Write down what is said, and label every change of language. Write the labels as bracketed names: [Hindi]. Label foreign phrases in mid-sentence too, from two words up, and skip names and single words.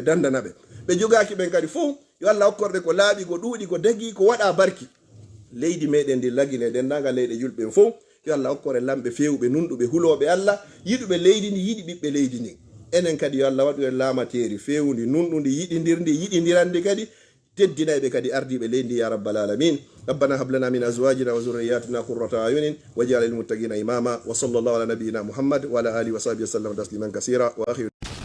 [Fula] dandanaɓe ɓe jogaki ɓen kadi fof yo Allah hokkorɓe ko laaɓi ko ɗuuɗi ko dagi ko waɗa barki leydi meɗen ndi lagine dendagal leyɗe julɓe fof yo Allah hokkore lamɓe fewɓe nunɗuɓe huloɓe Allah yiɗuɓe leydi ndi yiɗi ɓiɓɓe leydi ndi enen kadi yo Allah waɗu en laamateri fewndi nunɗudi yiɗidirndi yiɗidirandi kadi teddinayɓe kadi ardiɓe leydi [Arabic] يا رب العالمين ربنا هب لنا من ازواجنا وذرياتنا قرة اعين واجعل للمتقين اماما وصلى الله على نبينا محمد وعلى اله وصحبه وسلم تسليما كثيرا واخر